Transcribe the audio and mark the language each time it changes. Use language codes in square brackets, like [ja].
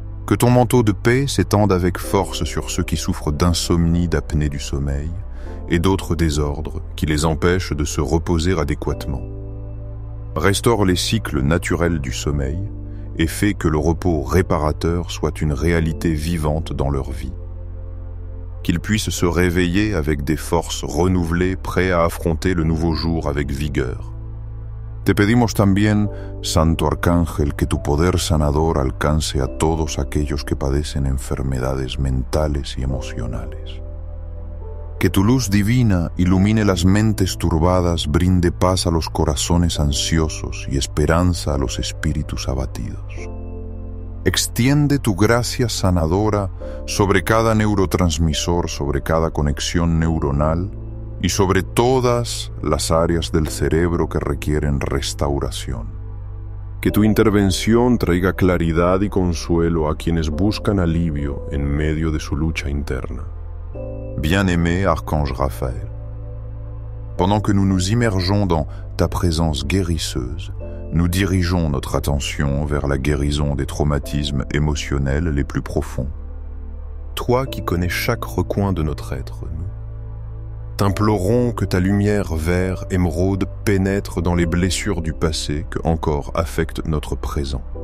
[fr] Que ton manteau de paix s'étende avec force sur ceux qui souffrent d'insomnie, d'apnée du sommeil et d'autres désordres qui les empêchent de se reposer adéquatement. Restaure les cycles naturels du sommeil et fais que le repos réparateur soit une réalité vivante dans leur vie. Qu'ils puissent se réveiller avec des forces renouvelées, prêts à affronter le nouveau jour avec vigueur. [es] Te pedimos también, Santo Arcángel, que tu poder sanador alcance a todos aquellos que padecen enfermedades mentales y emocionales. Que tu luz divina ilumine las mentes turbadas, brinde paz a los corazones ansiosos y esperanza a los espíritus abatidos. Extiende tu gracia sanadora sobre cada neurotransmisor, sobre cada conexión neuronal y sobre todas las áreas del cerebro que requieren restauración. Que tu intervención traiga claridad y consuelo a quienes buscan alivio en medio de su lucha interna. [fr] Bien-aimé Archange Raphaël, pendant que nous nous immergeons dans ta présence guérisseuse, nous dirigeons notre attention vers la guérison des traumatismes émotionnels les plus profonds. Toi qui connais chaque recoin de notre être, nous t'implorons que ta lumière vert émeraude pénètre dans les blessures du passé que encore affectent notre présent.